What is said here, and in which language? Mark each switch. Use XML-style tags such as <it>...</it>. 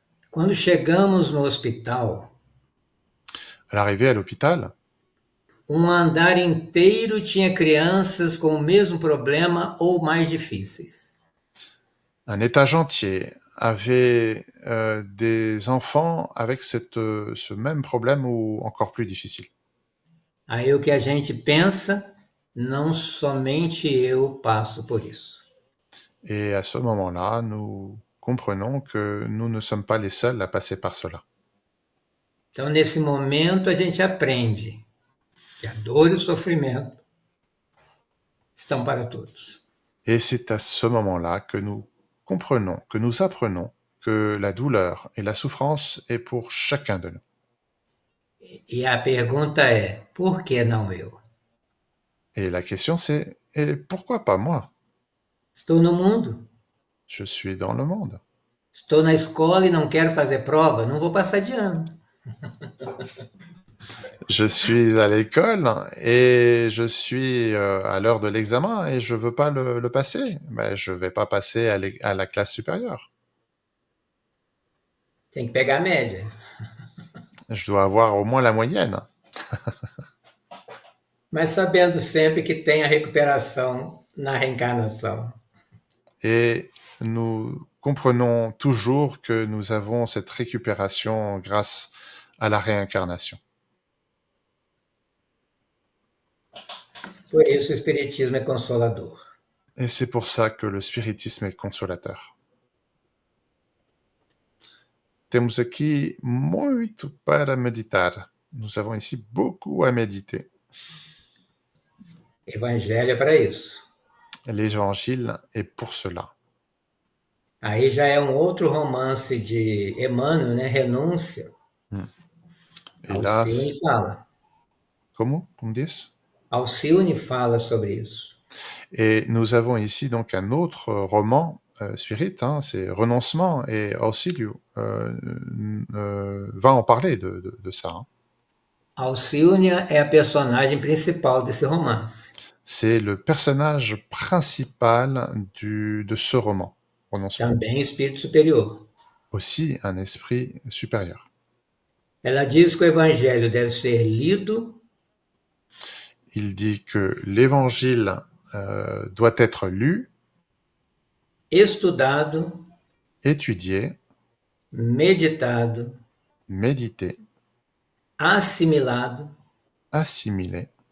<pt>Quando chegamos no hospital,</pt> <fr>À l'arrivée à l'hôpital,</fr> <pt>andar inteiro tinha crianças com o mesmo problema ou mais difíceis.</pt> <fr>un étage entier avait des enfants avec ce même problème ou encore plus difficile.</fr> <pt>Aí o que a gente pensa, não somente eu passo por isso.</pt> <fr>Et à ce moment-là, nous comprenons que nous ne sommes pas les seuls à passer par cela.</fr> <pt>Então, nesse momento, a gente aprende que a dor e o sofrimento estão para todos.</pt> <fr>Et c'est à ce moment-là que nous comprenons, que nous apprenons que la douleur et la souffrance est pour chacun de nous.</fr> <pt>E a pergunta é: por que não eu?</pt> <fr>Et la question c'est, et pourquoi pas moi?</fr> <pt>Estou no mundo,</pt> <fr>Je suis dans le monde.</fr> <pt>estou na escola e não quero fazer prova, não vou passar de ano.</pt> <fr>Je suis à l'école et je suis à l'heure de l'examen et je veux pas le passer. Ben, je vais pas passer à la classe supérieure.</fr> <pt>Tem que pegar a média.</pt> <fr>Je dois avoir au moins la moyenne.</fr> <pt>Mas sabendo sempre que tem a recuperação na reencarnação.</pt> <fr>Et nous comprenons toujours que nous avons cette récupération grâce à la réincarnation.</fr> <pt>Por isso o Espiritismo é consolador.</pt> <fr>Et c'est pour ça que le spiritisme est consolateur.</fr> <pt>Temos aqui muito para meditar.</pt> <fr>Nous avons ici beaucoup à méditer.</fr> <pt>Evangelho é para isso.</pt> <fr>L'évangile est pour cela.</fr> <pt>Aí já é outro romance de Emmanuel, né? Renúncia.</pt> <fr>Et là,</fr> <pt>Alcione fala.</pt> <fr>comment on dit?</fr> <pt>Alcione fala sobre isso.</pt> <fr>Et nous avons ici donc un autre roman spirit, hein, c'est Renoncement, et Auxilio va en parler de ça. Hein.</fr> <pt>Alcione é a personagem principal desse romance.</pt> <fr>C'est le personnage principal de ce roman, Renoncement.</fr> <pt>Também espírito superior.</pt> <fr>Aussi un esprit supérieur.</fr> <pt>Ela diz que o evangelho deve ser lido,</pt> <fr>Il dit que l'évangile doit être lu,</fr> <pt>estudado,</pt> <fr>étudié,</fr> <pt>meditado,</pt> <fr>médité,</fr> <pt>assimilado</pt> <fr>assimilé</fr>